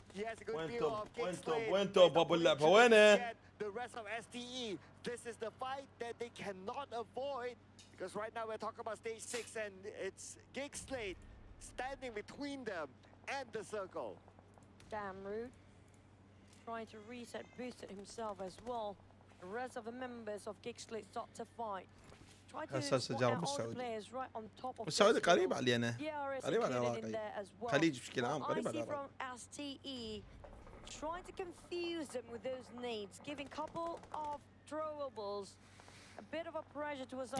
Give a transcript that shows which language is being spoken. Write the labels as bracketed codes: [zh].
[en] He has a good view of GEEK SLATE. The rest of STE, this is the fight that they cannot avoid because right now we're talking about stage 6 and it's GEEK SLATE standing between them and the circle. Damn rude. Trying to reset, boost it himself as well. The rest of the members of GEEK SLATE start to fight. [ar] اساس اجرب السعودي قريب علينا، قريب على العراقي، خليج بشكل عام قريب على العراقي. [en] Trying to confuse them with those nades, giving couple of throwables, a bit of a pressure to us.